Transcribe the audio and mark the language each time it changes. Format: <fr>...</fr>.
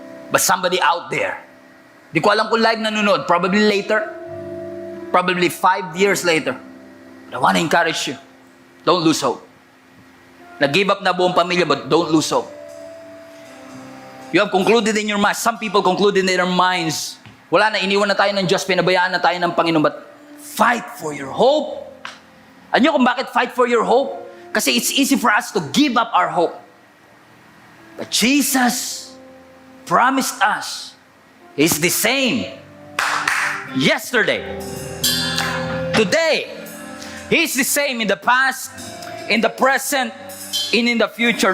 <en>But somebody out there.</en> <tl>Di ko alam kung live nanonood.</tl> <en>Probably later. Probably 5 years later. But I want to encourage you. Don't lose hope.</en> <tl>Nag-give up na buong pamilya,</tl> <en>but don't lose hope. You have concluded in your mind. Some people concluded in their minds.</en> <tl>Wala na, iniwan na tayo ng Diyos. Pinabayaan na tayo ng Panginoon.</tl> <en>But fight for your hope.</en> <tl>Alam niyo kung bakit</tl> <en>fight for your hope?</en> <tl>Kasi</tl> <en>it's easy for us to give up our hope. But Jesus promised us He's the same yesterday, today. He's the same in the past, in the present, and in the future.</en>